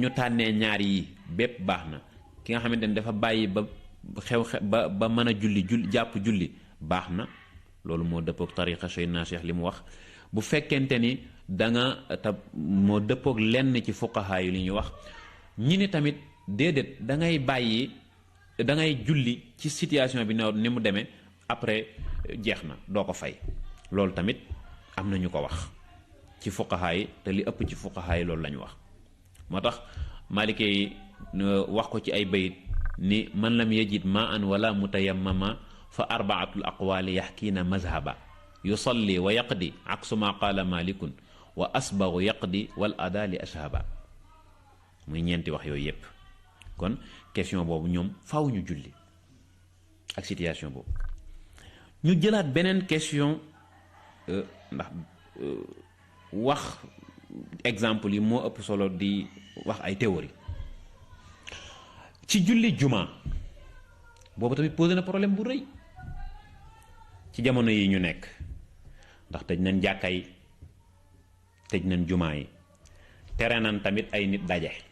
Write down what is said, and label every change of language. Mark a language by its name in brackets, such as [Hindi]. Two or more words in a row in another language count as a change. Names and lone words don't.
[Wolof] ñu tànnee ñaar yi bépp baax na ki nga xamante ni dafa bàyyi ba mën a julli jàpp julli baax na loolu moo dëppook tariqa Seydina Cheikh li mu wax bu fekkente ni da nga te moo dëppoog lenn ci fuqahaa yi li ñuy wax ñi ni tamit déedéet da ngay bàyyi da ngay julli ci situation bi ni mu demee après jeex na doo ko fay. loolu tamit am na ñu ko wax ci fuqahaa yi te li ëpp ci fuqahaa yi loolu la ñu wax. moo tax Malike yi wax ko ci ay bayit ni [Arabic] من لم يجد ماء ولا متيمما فأربعة الأقوال يحكين مذهبا يصلي ويقضي عكس ما قال مالك وأصبغ يقضي والأداء لأشهبا. [Wolof] muy ñeenti wax yooyu yépp kon question boobu ñoom faaw ñu julli ak situation boobu. ñu jëlaat beneen question ndax wax exemple yi moo ëpp solo di wax ay théorie ci julli juma boobu tamit posé na problème bu rëy ci jamono yi ñu nekk ndax tëj nañ jàkka yi tëj nañ jumaa yi tere nañ tamit ay nit daje.